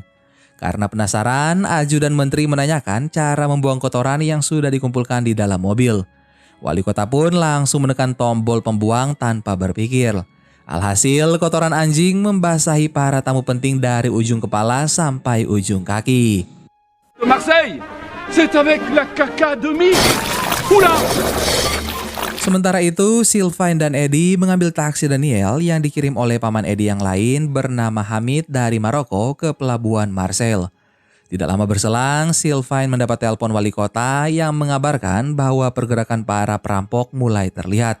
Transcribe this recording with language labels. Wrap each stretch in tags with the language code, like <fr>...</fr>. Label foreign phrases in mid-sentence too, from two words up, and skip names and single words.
<id>Karena penasaran, ajudan menteri menanyakan cara membuang kotoran yang sudah dikumpulkan di dalam mobil. Wali kota pun langsung menekan tombol pembuang tanpa berpikir. Alhasil, kotoran anjing membasahi para tamu penting dari ujung kepala sampai ujung kaki.</id> <fr>Marseille, c'est avec la caca de mie. Oula!</fr> <id>Sementara itu, Sylvain dan Eddie mengambil taksi Daniel yang dikirim oleh paman Eddie yang lain bernama Hamid dari Maroko ke pelabuhan Marseille. Tidak lama berselang, Sylvain mendapat telepon wali kota yang mengabarkan bahwa pergerakan para perampok mulai terlihat.</id>